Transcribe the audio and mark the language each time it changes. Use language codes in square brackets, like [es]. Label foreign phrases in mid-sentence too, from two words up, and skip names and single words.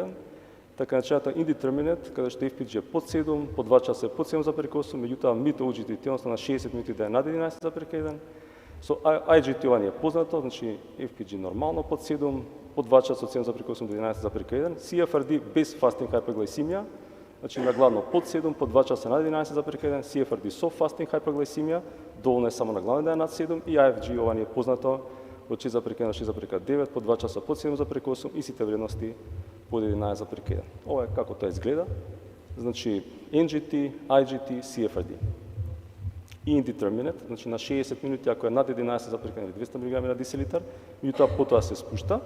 [mk] Така начината indeterminate, каде што FPG е под 7, по 2 часа е под 7,8, меѓутоа [en] mid OGTT, [mk] односно на 60 минути да е над 11,1. Со IGT ова не е познато, значи FPG нормално под 7, по 2 часа од 7,8 до 11,1. [en] CFRD без fasting hyperglycemia, [mk] значи на гладно под 7, по 2 часа над 11,1, CFRD со [en] fasting hyperglycemia, [mk] доволно е само на гладно да е над 7 и IFG ова не е познато од 6,1 на 6,9, по 2 часа под 7,8 и сите вредности под 11,1. Ова е како тоа изгледа. Значи NGT, IGT, CFRD. И indeterminate, значи на 60 минути ако е над 11,1 или 200 мг на децилитар, меѓутоа потоа се спушта.